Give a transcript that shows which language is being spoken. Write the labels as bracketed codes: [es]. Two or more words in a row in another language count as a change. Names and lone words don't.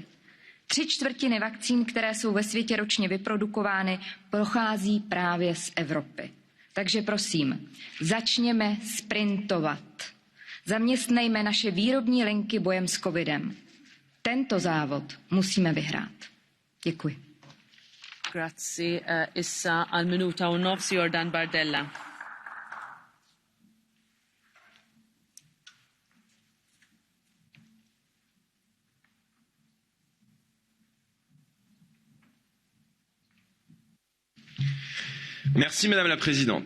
[cs] 3/4 vakcín, které jsou ve světě ročně vyprodukovány, pochází právě z Evropy. Takže prosím, začněme sprintovat. Zaměstnejme naše výrobní linky bojem s covidem. Tento závod musíme vyhrát. Děkuji. [mt] Grazie. Issa al minuta u nofs Jordan Bardella. [fr] Madame la Présidente.